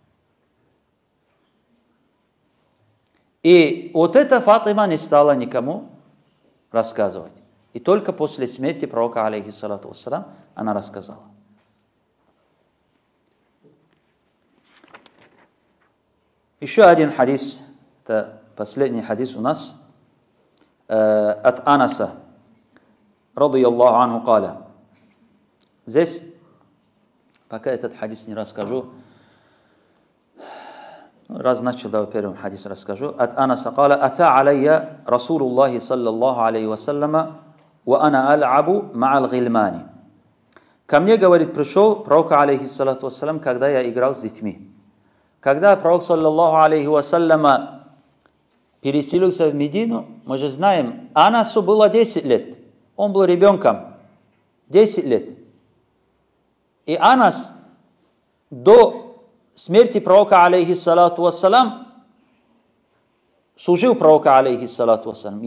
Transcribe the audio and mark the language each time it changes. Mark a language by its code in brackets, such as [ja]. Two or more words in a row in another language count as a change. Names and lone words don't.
[ru] И вот эта Фатима не стала никому рассказывать. И только после смерти пророка, [ar] عليه الصلاة والسلام, [ru] она рассказала. Еще один хадис, это последний хадис у нас, от Анаса, [ar] رضي الله عنه قال. [ru] Здесь, пока этот хадис не расскажу, раз начал, да, первым хадис расскажу. От Анаса, [ar] قال أتى علي رسول الله صلى الله عليه وسلم وأنا ألعب مع الغلمان. [ru] Ко мне, говорит, пришел пророк, [ar] عليه الصلاة والسلام, [ru] когда я играл с детьми. Когда пророк, [ar] صلى الله عليه وسلم, [ru] переселился в Медину, мы же знаем, Анасу было 10 лет. Он был ребенком. 10 лет. И Анас до смерти пророка, [ar] عليه الصلاة والسلام, [ru] служил пророка, [ar] عليه الصلاة والسلام.